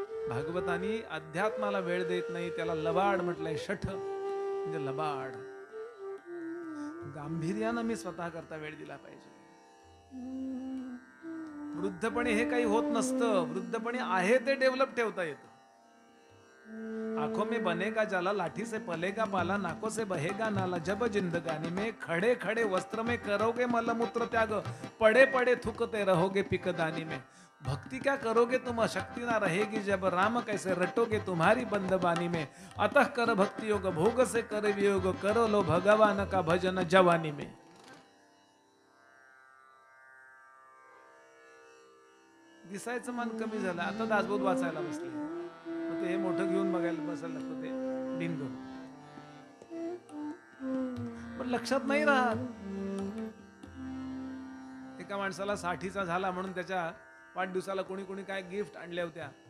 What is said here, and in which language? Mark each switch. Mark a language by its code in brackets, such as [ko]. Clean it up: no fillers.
[mr] भागवतानी अध्यात्माला वेळ देत नाही, त्याला लबाड म्हटलंय. शठ म्हणजे लबाड. गांभीर्यानं मी स्वतः करता वेळ दिला पाहिजे. वृद्धपणी हे काही होत नसतं. वृद्धपणी आहे ते डेव्हलप ठेवता येतं. [hi] आंखों में बनेगा जाला, लाठी से पलेगा पाला, नाकों से बहेगा नाला, जब जिंदगानी में खड़े खड़े वस्त्र में करोगे मलमूत्र त्याग, पड़े पड़े थूकते रहोगे पिकदानी में. भक्ति क्या करोगे तुम, शक्ति ना रहेगी जब, राम कैसे रटोगे तुम्हारी बंदबानी में. अतः कर भक्ति योग, भोग से कर वियोग, करो लो भगवान का भजन जवानी में. [mr] दिसायचं मन कमी झालं, आता दासबोध वाचायला बसले. मग ते हे मोठं घेऊन बघायला बसायला लागतं, ते डिंग. पण लक्षात नाही राहत. एका माणसाला 60चा झाला म्हणून त्याच्या वाढदिवसाला कोणी कोणी काय गिफ्ट आणल्या होत्या.